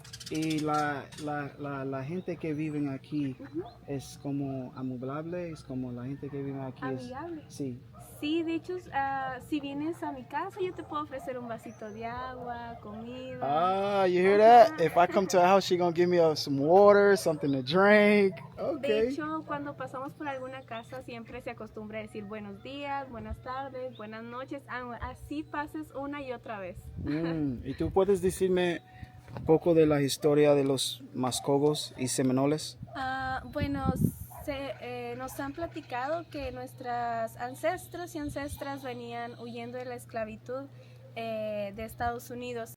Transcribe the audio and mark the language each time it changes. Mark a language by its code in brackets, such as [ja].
[es] Y la gente que vive aquí es como amigable, es como la gente que vive aquí. Amigable. Sí. Sí, de hecho, si vienes a mi casa, yo te puedo ofrecer un vasito de agua, comida. [en] You hear that? If I come to her house, she gonna give me some water, something to drink. [es] De [en] Okay. [es] hecho, cuando pasamos por alguna casa, siempre se acostumbra a decir buenos días, buenas tardes, buenas noches. Así pases una y otra vez. ¿Y tú puedes decirme un poco de la historia de los Muscovos y Seminoles? Bueno, nos han platicado que nuestras ancestros y ancestras venían huyendo de la esclavitud de Estados Unidos.